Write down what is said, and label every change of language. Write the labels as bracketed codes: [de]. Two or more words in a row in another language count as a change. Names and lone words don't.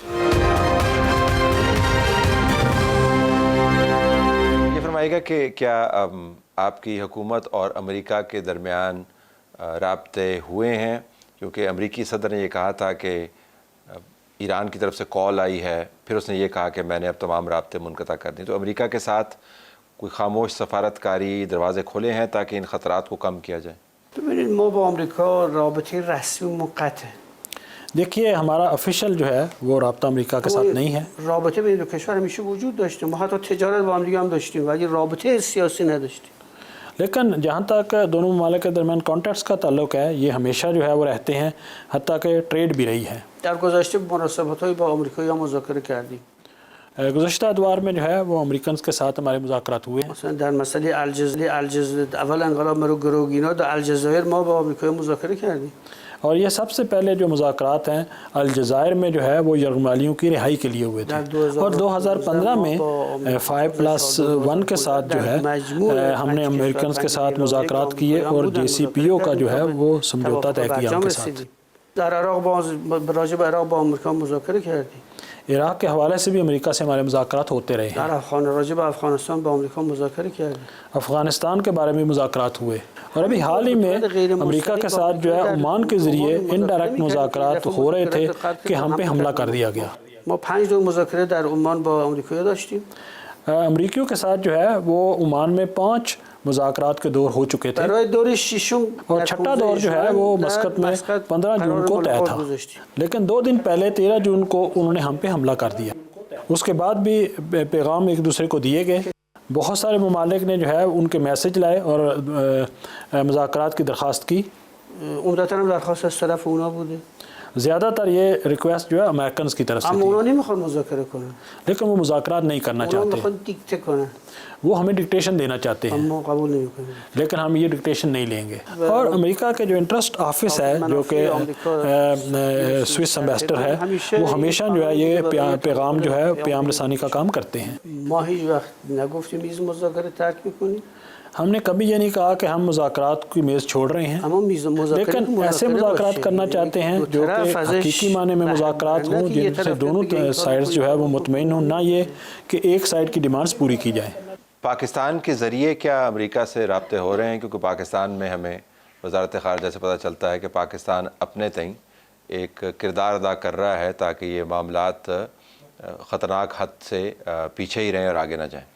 [ur] یہ فرمائے گا کہ کیا آپ کی حکومت اور امریکہ کے درمیان رابطے ہوئے ہیں؟ کیونکہ امریکی صدر نے یہ کہا تھا کہ ایران کی طرف سے کال آئی ہے، پھر اس نے یہ کہا کہ میں نے اب تمام رابطے منقطع کر دیں، تو امریکہ کے ساتھ کوئی خاموش سفارتکاری دروازے کھلے ہیں تاکہ ان خطرات کو کم کیا جائے؟ [fa] ببینید ما با آمریکا رابطه رسمی منقطع، [ur] دیکھیے ہمارا افیشل جو ہے وہ رابطہ امریکہ کے ساتھ نہیں ہے، [fa] رابطه بین دو کشور همیشه وجود داشته، ما حتی تجارت با هم دیگه هم داشتیم ولی رابطه سیاسی نداشتیم۔ [ur] لیکن جہاں تک دونوں ممالک کے درمیان کانٹیکٹس کا تعلق ہے یہ ہمیشہ جو ہے وہ رہتے ہیں، حتیٰ کہ ٹریڈ بھی رہی ہے۔ [fa] در گذشته مناسبت‌های با آمریکایی‌ها مذاکره کردیم، [ur] گزشتہ ادوار میں جو ہے وہ امریکنز کے ساتھ ہمارے مذاکرات ہوئے ہیں۔ [fa] مثلا در مسئله الجزایر اول انقلاب مرو گروگینا در الجزایر ما با آمریکایی‌ها مذاکره کردیم، [ur] اور یہ سب سے پہلے جو مذاکرات ہیں الجزائر میں جو ہے وہ یرغمالیوں کی رہائی کے لیے ہوئے تھے، اور 2015 میں 5+1 کے ساتھ جو ہے ہم نے امریکنز کے ساتھ مذاکرات کیے اور JCPO کا جو ہے وہ سمجھوتا طے کیا ان کے ساتھ۔ [fa] در عراق راجع به عراق با آمریکا مذاکره کردیم، [ur] عراق کے حوالے سے بھی امریکہ سے ہمارے مذاکرات ہوتے رہے ہیں۔ [fa] در راجع به افغانستان با آمریکا مذاکره کردیم، [ur] افغانستان کے بارے میں مذاکرات ہوئے، اور ابھی حال ہی میں امریکہ کے ساتھ جو ہے عمان کے ذریعے انڈائریکٹ مذاکرات ہو رہے تھے کہ ہم پہ حملہ کر دیا گیا۔ [fa] ما 5 دور مذاکره در عمان با آمریکا داشتیم، [ur] امریکیوں کے ساتھ جو ہے وہ عمان میں 5 مذاکرات کے دور ہو چکے تھے، [fa] برای دور ششم [ur] اور چھٹا دور جو ہے وہ مسقط میں 15 جون کو طے تھا، لیکن 2 دن پہلے 13 جون کو انہوں نے ہم پہ حملہ کر دیا۔ اس کے بعد بھی پیغام ایک دوسرے کو دیے گئے، بہت سارے ممالک نے جو ہے ان کے میسج لائے اور مذاکرات کی درخواست کی، [fa] عمدتاً درخواست از طرف اونا بوده، [ur] زیادہ تر یہ ریکویسٹ جو ہے امریکنز کی طرف سے [fa] اما [ur] تھی، [fa] اونا نمیخوان مذاکره کنن، [ur] لیکن وہ مذاکرات نہیں کرنا [fa] اونا [ur] چاہتے، [fa] میخوان دیکته کنن، [ur] وہ ہمیں ڈکٹیشن دینا چاہتے ہیں، [fa] اما قبول نمیکنیم۔ [ur] لیکن ہم یہ ڈکٹیشن نہیں لیں گے۔ اور امریکہ کے جو انٹرسٹ آفس ہے جو کہ سوئس امبیسڈر ہے، وہ ہمیشہ جو ہے یہ پیغام جو ہے پیام رسانی کا کام کرتے ہیں۔ [fa] ما هیچ وقت نگفتیم میز مذاکره ترک میکنیم، [ur] ہم نے کبھی یہ نہیں کہا کہ ہم مذاکرات کی میز چھوڑ رہے ہیں، [fa] اما میز مذاکره [ur] لیکن ایسے مذاکرات کرنا چاہتے ہیں جو کہ حقیقی معنی میں مذاکرات ہوں، جن سے دونوں سائڈز جو ہے وہ مطمئن ہوں، نہ یہ کہ ایک سائڈ کی ڈیمانڈز پوری کی جائیں۔ پاکستان کے ذریعے کیا امریکہ سے رابطے ہو رہے ہیں؟ کیونکہ پاکستان میں ہمیں وزارت خارجہ سے پتہ چلتا ہے کہ پاکستان اپنے تئیں ایک کردار ادا کر رہا ہے تاکہ یہ معاملات خطرناک حد سے پیچھے ہی رہیں اور آگے نہ جائیں۔